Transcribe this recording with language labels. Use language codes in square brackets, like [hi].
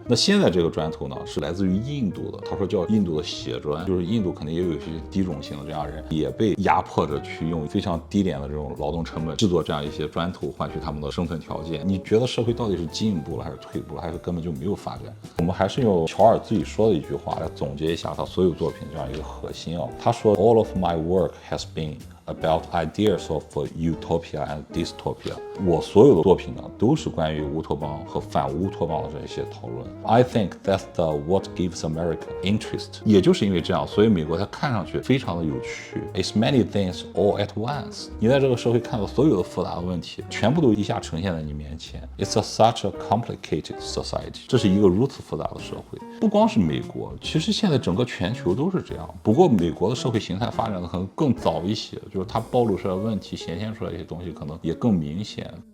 [zh] 那现在这个砖头呢是来自于印度的，他说叫印度的血砖，就是印度肯定也有一些低种姓的这样人，也被压迫着去用非常低廉的这种劳动成本制作这样一些砖头，换取他们的生存条件。你觉得社会到底是进步了还是退步了，还是根本就没有发展？我们还是用乔尔自己说的一句话来总结一下他所有作品这样一个核心啊。他说 [en] All of my work has been about ideas of utopia and dystopia。 [zh] 我所有的作品呢都是关于乌托邦和反乌托邦的这些讨论。 [en] I think that's what gives America interest。 [zh] 也就是因为这样，所以美国它看上去非常的有趣。 [en] It's many things all at once。 [zh] 你在这个社会看到所有的复杂的问题全部都一下呈现在你面前。 [en] It's such a complicated society。 [zh] 这是一个如此复杂的社会。不光是美国，其实现在整个全球都是这样。不过美国的社会形态发展的可能更早一些，就是它暴露出来的问题显现出来一些东西可能也更明显。